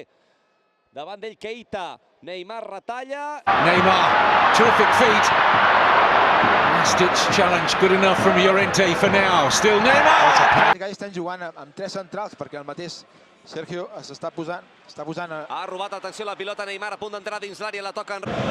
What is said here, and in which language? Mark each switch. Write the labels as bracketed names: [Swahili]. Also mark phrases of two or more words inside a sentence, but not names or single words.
[Catalan] Davant d'ell Keita. Neymar retalla. Neymar, [English] terrific feat. Last-ditch challenge, good enough from Llorente for now. Still Neymar. [Catalan] Estan jugant amb tres centrals perquè el mateix Sergio s'està posant Ha robat, atenció, la pilota Neymar a punt d'entrar dins l'àrea, la toquen.